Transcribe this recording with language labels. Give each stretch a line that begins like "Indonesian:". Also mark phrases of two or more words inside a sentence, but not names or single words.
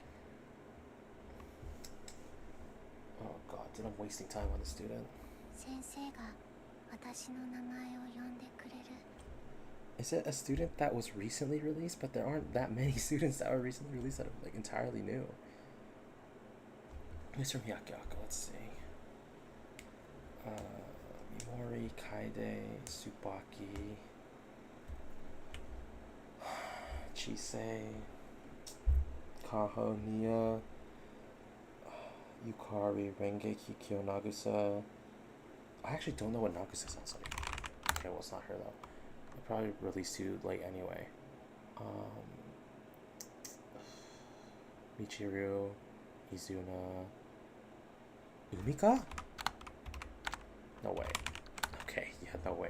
English: Oh god, dude, I'm wasting time on the student. Is it a student that was recently released? But there aren't that many students that were recently released that are like entirely new. Mr. Miyakiyako, let's see. Mimori, Kaide, Tsubaki, Chisei, Kaho, Nia, Yukari, Rengeki, Kyo, Nagusa. I actually don't know what Nagusa sounds like. Okay, well, it's not her though. I'll probably release too late anyway. Michiru, Izuna, Umika? No way. Okay, yeah, no way.